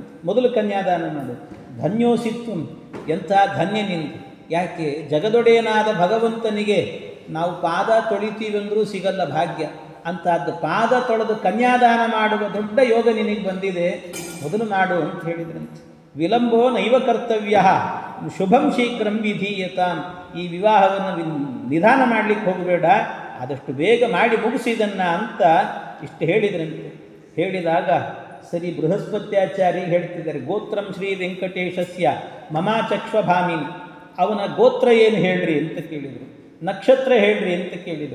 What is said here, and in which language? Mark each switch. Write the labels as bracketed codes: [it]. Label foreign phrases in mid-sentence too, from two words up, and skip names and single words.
[kn] ಮೊದಲು ಕನ್ಯಾದಾನ ಮಾಡು. ಧನ್ಯೋಸಿತ್ತು, ಎಂಥ ಧನ್ಯ ನಿಂದು. ಯಾಕೆ, ಜಗದೊಡೆಯನಾದ ಭಗವಂತನಿಗೆ ನಾವು ಪಾದ ತೊಳಿತೀವೆಂದರೂ ಸಿಗಲ್ಲ ಭಾಗ್ಯ. ಅಂಥದ್ದು ಪಾದ ತೊಳೆದು ಕನ್ಯಾದಾನ ಮಾಡುವ ದೊಡ್ಡ ಯೋಗ ನಿನಗೆ ಬಂದಿದೆ, ಮೊದಲು ಮಾಡು ಅಂತ ಹೇಳಿದ್ರಂತೆ. [sa] ವಿಳಂಬೋ ನೈವ ಕರ್ತವ್ಯ ಶುಭಂ ಶೀಘ್ರಂ ವಿಧೀಯತಾಂ. [kn] ಈ ವಿವಾಹವನ್ನು ನಿಧಾನ ಮಾಡಲಿಕ್ಕೆ ಹೋಗಬೇಡ, ಆದಷ್ಟು ಬೇಗ ಮಾಡಿ ಮುಗಿಸಿದನ್ನ ಅಂತ ಇಷ್ಟು ಹೇಳಿದ್ರಂತೆ. ಹೇಳಿದಾಗ ಸರಿ, ಬೃಹಸ್ಪತ್ಯಾಚಾರ್ಯ ಹೇಳ್ತಿದ್ದಾರೆ, [sa] ಗೋತ್ರಂ ಶ್ರೀ ವೆಂಕಟೇಶಸ್ಯ ಮಮಾಚಕ್ಷ್ವಭಾಮಿನಿ. [kn] ಅವನ ಗೋತ್ರ ಏನು ಹೇಳ್ರಿ ಅಂತ ಕೇಳಿದರು, ನಕ್ಷತ್ರ ಹೇಳ್ರಿ ಅಂತ ಕೇಳಿದರು.